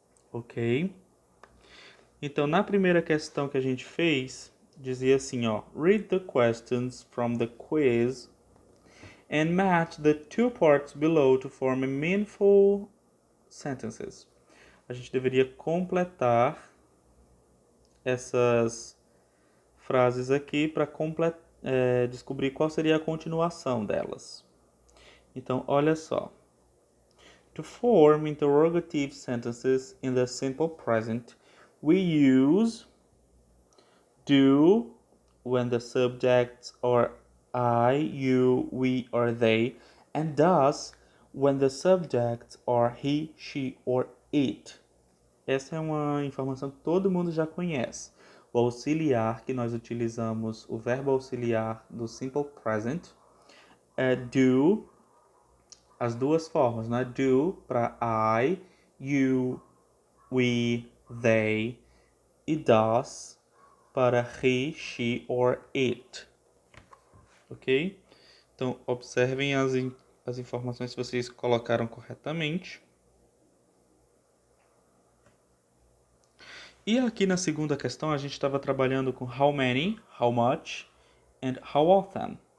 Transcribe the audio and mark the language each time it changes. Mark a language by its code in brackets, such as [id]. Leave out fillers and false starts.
[pt] Ok? Então, na primeira questão que a gente fez, dizia assim, ó, [en] read the questions from the quiz and match the two parts below to form meaningful sentences. [pt] A gente deveria completar essas frases aqui para descobrir qual seria a continuação delas. Então, olha só. [en] To form interrogative sentences in the simple present, we use do when the subjects are I, you, we, or they, and does when the subjects are he, she, or it. [pt] Essa é uma informação que todo mundo já conhece. O auxiliar que nós utilizamos, o verbo auxiliar do simple present, é do, as duas formas, né? Do para I, you, we, they, e does para he, she or it. Ok? Então, observem as informações que vocês colocaram corretamente. E aqui na segunda questão a gente estava trabalhando com how many, how much and how often.